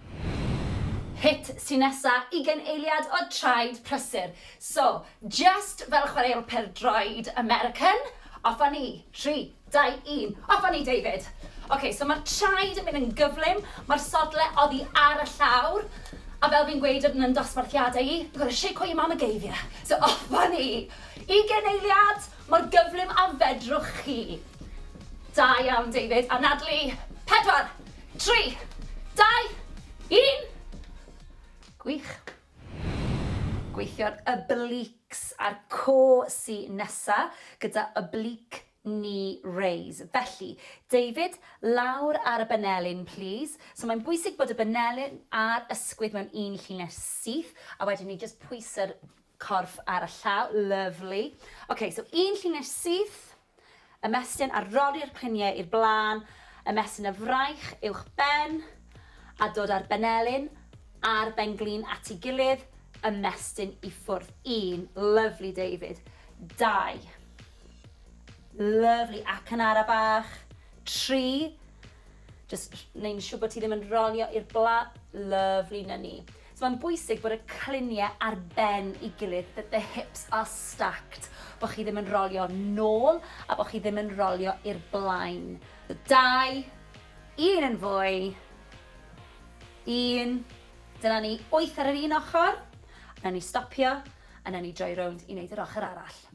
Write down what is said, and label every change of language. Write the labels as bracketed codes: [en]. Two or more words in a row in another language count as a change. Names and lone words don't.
[cy] HIIT sy'n nesa, 20 eiliad o traed prysur. So, just fel chwaraeol pêl-droed American, off â ni. 3, 2, 1. Off â ni, David. OK, so mae'r traed yn mynd yn gyflym, mae'r sodle oddi ar y llawr, a fel fi'n gweud yn dosbarthiadau i, [en] you've got to shake what your mama gave you. [cy] So, off â ni. 20 eiliad, mor gyflym a fedrwch chi. Da iawn, David. Anadlu. 4, 3, 2, 1. Gwych. Gweithio'r obliques a'r co sy'n nesa gyda [en] oblique knee raise. [cy] Felly, David, lawr ar y banelyn, please. So mae'n bwysig bod y banelyn a'r ysgwydd mewn un llinell syth, a wedyn ni just pwyso'r corff ar y llaw. Lovely. OK, so un llinell syth, ymestyn a roli'r cliniau i'r blaen, ymestyn y fraich uwch ben, a dod ar banelyn, a'r benglin at ei gilydd, ymestyn i ffwrdd. 1, lovely, David. 2, lovely, ac yn ara bach. 3, just neu'n siŵr bod ti ddim yn rolio i'r blaen. Lovely, na ni. So mae'n bwysig bod y cliniau ar ben i gilydd, [en] that the hips are stacked, [cy] bod chi ddim yn rolio nôl a bod chi ddim yn rolio i'r blaen. 2, 1 yn fwy. 1, dyna ni 8 ar yr un ochr, a ni stopio, a ni droi rownd i wneud yr ochr arall.